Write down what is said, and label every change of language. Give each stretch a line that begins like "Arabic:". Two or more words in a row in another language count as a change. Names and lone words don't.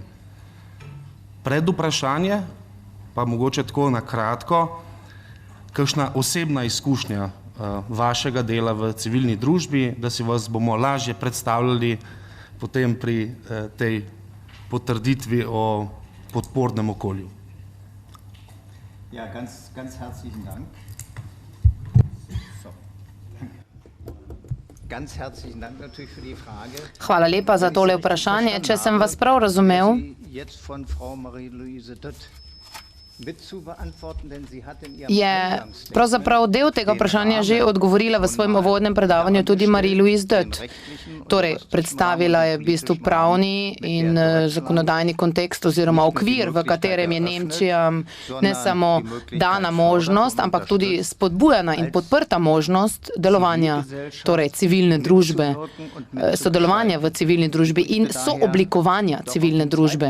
Slovenian: Predvprašanje, pa mogoče tako na kratko, kakšna osebna izkušnja vašega dela v civilni družbi, da si vas bomo lažje predstavljali potem pri tej potrditvi o podpornem okolju.
German: Ja, ganz herzlichen Dank. Ganz herzlichen Dank natürlich für die Frage.
Slovenian: Hvala lepa za tole vprašanje. Če sem vas prav razumel, je pravzaprav del tega vprašanja že odgovorila v svojem uvodnem predavanju tudi Marie-Louise Dött. Torej, predstavila je v bistvu pravni in zakonodajni kontekst oziroma okvir, v katerem je Nemčija ne samo dana možnost, ampak tudi spodbujana in podprta možnost delovanja, torej civilne družbe, sodelovanja v civilni družbi in sooblikovanja civilne družbe.